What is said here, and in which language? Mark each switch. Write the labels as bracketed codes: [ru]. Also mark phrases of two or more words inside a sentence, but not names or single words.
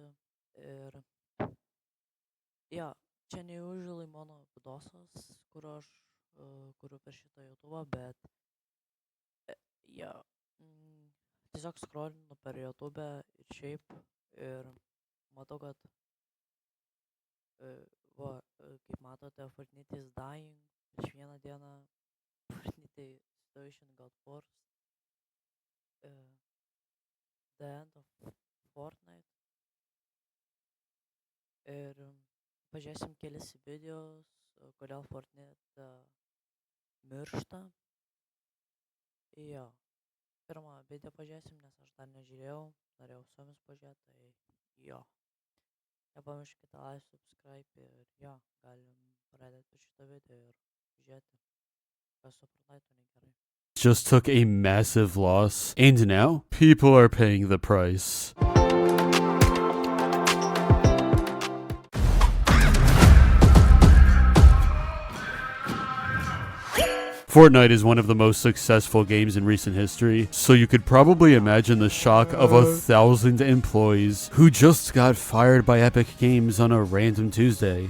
[lt] Ir jo, čia neusually mano vidosas, kur aš kuriu per šitą YouTube, bet jo, tiesiog scrollinu per YouTube ir šiaip. Ir matau, kad, kaip matote, [en] Fortnite is dying. [lt] Prieš vieną dieną Fortnite [en] situation got worse. Uh, the end of Fortnite. [lt] Ir pažiūrėsim kelis videos, kodėl Fortnite miršta. Jo, pirmą video pažiūrėsim, nes aš dar nežiūrėjau, norėjau su jumis pažiūrėti, tai jo. Nepamirškite [en] like, subscribe [lt] ir jo, galim pradėti šitą video ir žiūrėti, kas su Fortnite negerai. [en] Just took a massive loss, and now people are paying the price. Fortnite is one of the most successful games in recent history, so you could probably imagine the shock of 1,000 employees who just got fired by Epic Games on a random Tuesday.